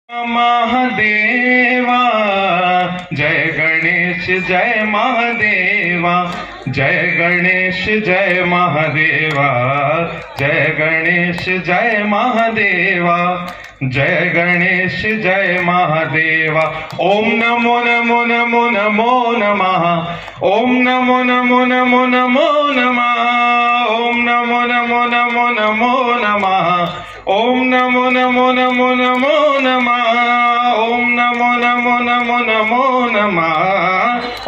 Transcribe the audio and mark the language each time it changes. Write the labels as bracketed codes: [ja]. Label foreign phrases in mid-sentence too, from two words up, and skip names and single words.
[hi] महादेवा जय गणेश जय महादेवा जय गणेश जय महादेवा जय गणेश जय महादेवा जय गणेश जय महादेवा। [sa] ओम नमो नमो नमो नमो नमः। ओम नमो नमो नमो नमो नमः। ओम नमो नमो नमो नमो नमः। ओम नमो नमो नमो नमो नमः। ओम नमो नमो नमो नमो नमः।